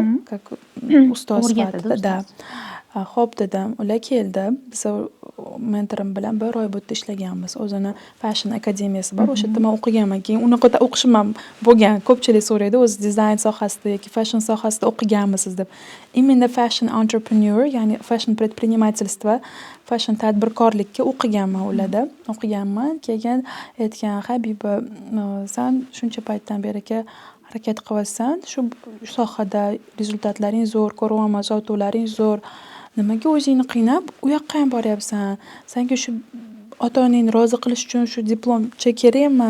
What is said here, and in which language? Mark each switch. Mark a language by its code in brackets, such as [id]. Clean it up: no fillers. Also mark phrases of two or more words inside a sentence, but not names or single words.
[uz] Ustoz sifatida. Xo'p dedim. Ular keldi. Biz mentorim bilan 1 oy bo'tda ishlaganmiz. O'zini fashion akademiyasi bor. O'sha yerda men o'qiganman. Keyin unaqa o'qishim ham bo'lgan. Ko'pchilik so'raydi, o'zi dizayn sohasida yoki fashion sohasida o'qiganmisiz deb. Imенно [en] fashion entrepreneur, [uz] ya'ni fashion предпринимательство, fashion tadbirkorlikka o'qiganman ularda. Keyin aytgan, Habiba, sen shuncha paytdan beri harakat qilyapsan, shu sohada rezultatlaring zo'r, ko'ryapman, sotuvlaring zo'r. Nimaga o'zingni qiynab, u yoqqa ham boryapsan? Senga shu ota-onangni rozi qilish uchun shu diplomcha kerakmi?